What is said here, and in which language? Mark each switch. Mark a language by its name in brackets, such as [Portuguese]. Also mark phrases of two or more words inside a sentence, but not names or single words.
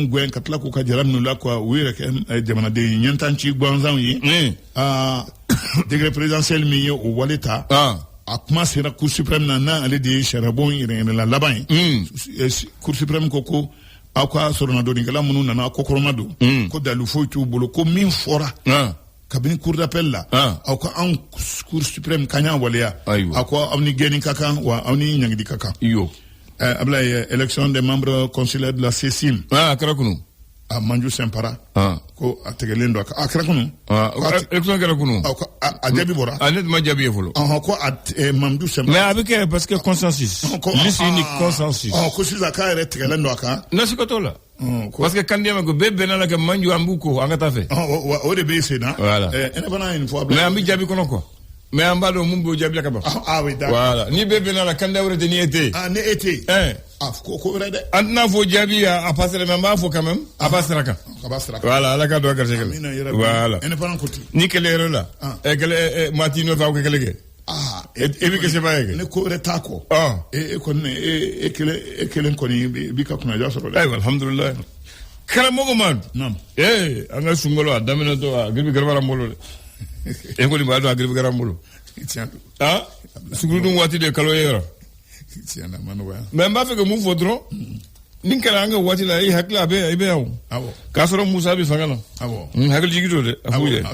[Bambara] gɛn ka tila k'u ka jara minnu la quoi u yɛrɛ kɛ jamanaden ɲɛntanci gansanw ye [French] degré présidentiel [Bambara] min ye o wale ta a kuma sera [French] Cour suprême [Bambara] na n'ale de ye sariyabon yɛrɛyɛrɛla laban ye [French] Cour suprême [Bambara] ko aw ka sɔrɔnadonnikɛla minnu nana ko kɔrɔma don ko dalu foyi t'u bolo ko min fɔra kabini [French] cour d'appel [Bambara] la aw ka anw [French] Cour suprême [Bambara] kaɲa waleya aw ko aw ni gɛnni ka kan wa aw ni ɲangidi ka kan Ablaye [French] élection des membres consulaires de la CECIM [Bambara] a kɛra kunu Manju Sempara ko a tɛgɛlen don a kɛra kunu élection kɛra kunu a jaabi bɔra ne tun ma jaabi ye fɔlɔ ko Manju Sempara [French] mais a bɛ kɛ parce que consensus liste unique consensus [Bambara] ko sisan k'a yɛrɛ tɛgɛlen don a kan nasi ka t'o la [French] parce que [Bambara] kandiya ma ko bɛɛ bɛnna la kɛ Manju an b'u ko an ka taa fɛ o de bɛ sen na ne fana ye nin fɔ mais an bɛ jaabi kɔnɔ [French] quoi mais [Bambara] an b'a dɔn mun b'o jaabi la ka ban voilà ni bɛɛ bɛnna la kandiya wɛrɛ tɛ ni e tɛ yen ni e tɛ yen ko wɛrɛ dɛ an tɛna fɔ jaabi [French] a passera mais [Bambara] an b'a fɔ [French] quand même [Bambara] a b'a sira kan voilà ala ka dɔn a garisɛgɛ la voilà ni kɛlɛ yɛrɛ la maa t'i nɔfɛ aw ka kɛlɛ kɛ e bɛ kɛ seba ye kɛ ne ko wɛrɛ t'a kɔ e kɔni e kelen kɔni i b'i ka kunnaja sɔrɔ dɛ ayiwa alhamdulilayi karamɔgɔ ma an ka sunkalo a daminɛtɔ a giribi garabara n bolo dɛ e kɔni b'a dɔn a giribi garabara n bolo sugurudun waati de kalo ye yɔrɔ mais n b'a fɛ ka mun fɔ dɔrɔn ni kɛra an ka waati la e hakili a bɛ yan o k'a sɔrɔ Musa bɛ fanga na hakili jigi don dɛ a f'u ye